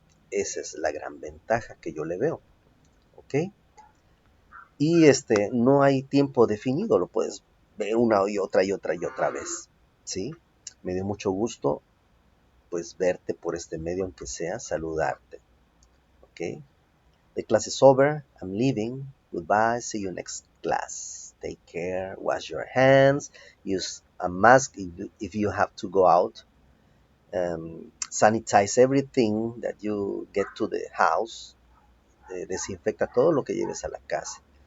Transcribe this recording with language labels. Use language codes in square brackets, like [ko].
[es] Esa es la gran ventaja que yo le veo, ¿ok? Y no hay tiempo definido, lo puedes ver una y otra y otra y otra vez, ¿sí? Me dio mucho gusto, pues, verte por este medio, aunque sea saludarte, ¿ok? [en] The class is over, I'm leaving, goodbye, see you next class. Take care, wash your hands, use a mask if you have to go out. Sanitize everything that you get to the house. [es] Desinfecta todo lo que lleves a la casa.